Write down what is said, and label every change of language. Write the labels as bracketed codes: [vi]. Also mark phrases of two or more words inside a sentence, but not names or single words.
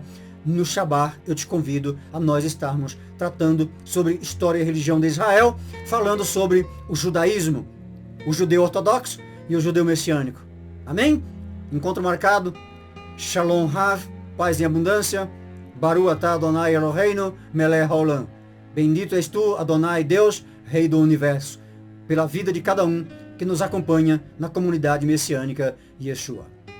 [pt] No Shabá, eu te convido a nós estarmos tratando sobre história e religião de Israel, falando sobre o judaísmo, o judeu ortodoxo e o judeu messiânico. Amém? Encontro marcado. [he] שלום רב, [pt] paz em abundância. [he] ברוך אתה אדוני אלוהינו מלך העולם. [pt] Bendito és tu, Adonai, Deus, Rei do Universo, pela vida de cada um que nos acompanha na comunidade messiânica Yeshua.